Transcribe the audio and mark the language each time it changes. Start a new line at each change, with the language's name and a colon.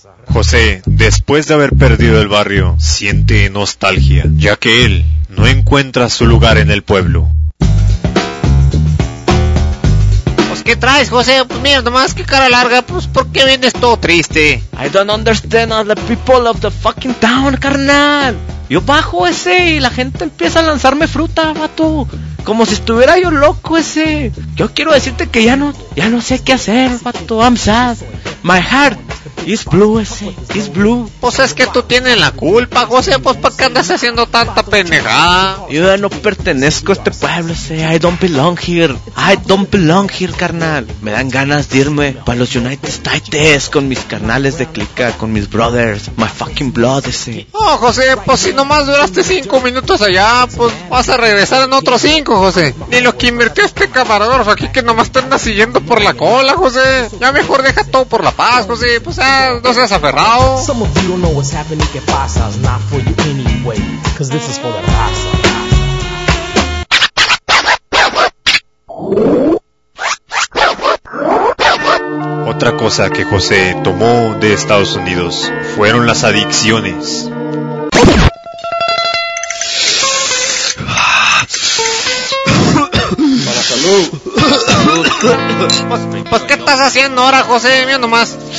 Spanish: José, después de haber perdido el barrio, siente nostalgia, ya que él no encuentra su lugar en el pueblo. ¿Qué traes, José? Pues mira, nomás qué cara larga, pues ¿por qué vienes todo triste?
English: I don't understand all the people of the fucking town, carnal.
Spanish: Yo bajo ese y la gente empieza a lanzarme fruta, vato. Como si estuviera yo loco, ese. Yo quiero decirte que ya no sé qué hacer, vato.
English: I'm sad. My heart is blue, ese. It's blue.
Spanish: Pues es que tú tienes la culpa, José. Pues ¿para qué andas haciendo tanta pendejada? Yo ya no pertenezco a este pueblo, ese.
English: I don't belong here. I don't belong here, carnal.
Spanish: Me dan ganas de irme para los United States con mis carnales de clica, con mis brothers.
English: My fucking blood, ese.
Spanish: Oh, José, pues si nomás duraste 5 minutos allá, pues vas a regresar en otros 5. José, ni lo que invirtió este camarógrafo aquí que nomás te anda siguiendo por la cola, José. Ya mejor deja todo por la paz, José. Pues ya, no seas aferrado.
English: Some of you don't know what's happening,
Spanish: que pasa.
English: It's not for you anyway, cause this is for the raza.
Spanish: Otra cosa que José tomó de Estados Unidos fueron las adicciones. Pues, ¿qué estás haciendo ahora, José? Mira nomás.